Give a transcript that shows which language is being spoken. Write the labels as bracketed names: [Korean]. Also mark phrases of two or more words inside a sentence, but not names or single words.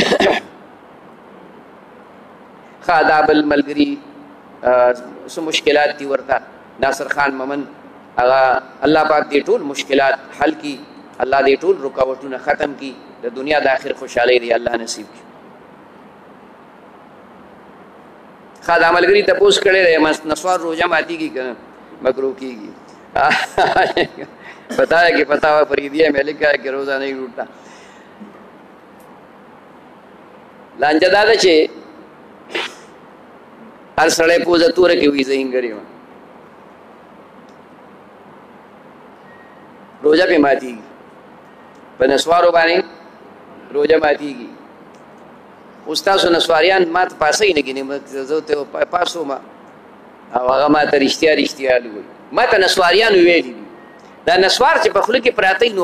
[Pashto] ښه دا بل ملګري څه مشکلات دي ورته ناصر خان ممن هغه الله پاک دې ټول مشکلات حل کی الله دې ټول رکاوټونه ختم کی د دنیا د آخر خوشحالۍ دې الله نصیب کړي ښه دا ملګري تپوس کړی دی نسوار روژه ماتېږي که نه مکروه کېږي [Urdu] پتا ہے کہ پتا ہوا فریدیہ میں لکھا ہے کہ روزہ نہیں ٹوٹتا [Pashto] لانجه دا ده چې هر سړی پوزه توره کې وي زه هینګرې یم روژه پې ماتېږي په نسوارو باندې روژه ماتېږي اوس تاسو نسواریان ما ته پاسه یې نه ګینې زه ته پاسوم او هغه ما ته رښتیا وایي ما ته نسواریانو ویلي دي دا نسوار چې په خوله کې پراته نو